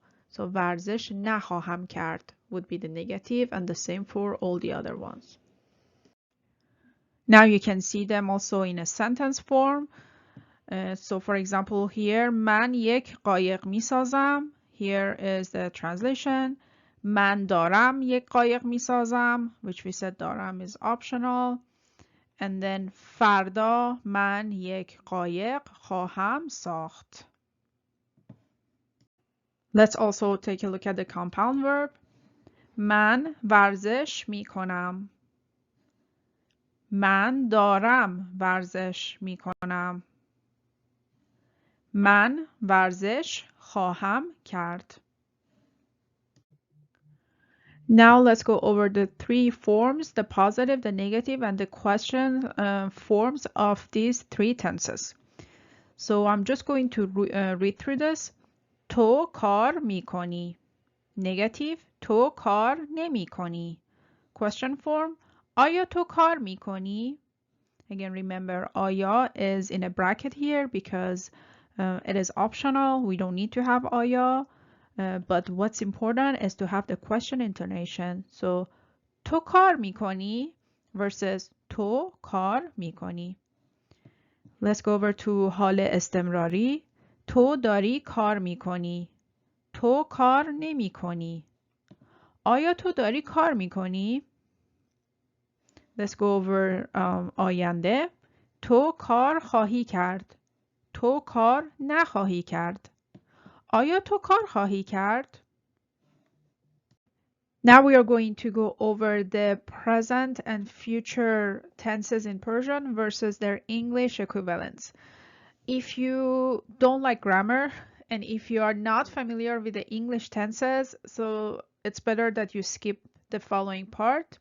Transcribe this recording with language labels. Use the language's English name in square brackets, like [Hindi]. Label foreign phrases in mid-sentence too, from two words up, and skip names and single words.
[English] So [Persian] ورزش نخواهم کرد [English] would be the negative, and the same for all the other ones. Now you can see them also in a sentence form. So for example here, [Persian] من یک قایق می سازم. [English] Here is the translation. [Persian] من دارم یک قایق می سازم, [English] which we said دارم is optional. And then [Persian] فردا من یک قایق خواهم ساخت. [English] Let's also take a look at the compound verb. [Persian] من ورزش می کنم. من دارم ورزش می کنم. من ورزش خواهم کرد. [English] Now let's go over the three forms, the positive, the negative, and the question forms of these three tenses. So I'm just going to read through this. [Persian] تو کار میکنی. Negative, تو کار نمیکنی. [English] Question form, [Persian] آیا تو کار میکنی? [English] Again, remember, آیا is in a bracket here because it is optional. We don't need to have آیا. But what's important is to have the question intonation. So, [Persian] تو کار میکنی versus تو کار میکنی. [English] Let's go over to [Persian] حال استمراری. تو داری کار میکنی. تو کار نمیکنی. آیا تو داری کار میکنی؟ [English] Let's go over [Persian] آینده. تو کار خواهی کرد. تو کار نخواهی کرد. آیا تو کار خواهی کرد؟ [English] Now we are going to go over the present and future tenses in Persian versus their English equivalents. If you don't like grammar and if you are not familiar with the English tenses, so it's better that you skip the following part.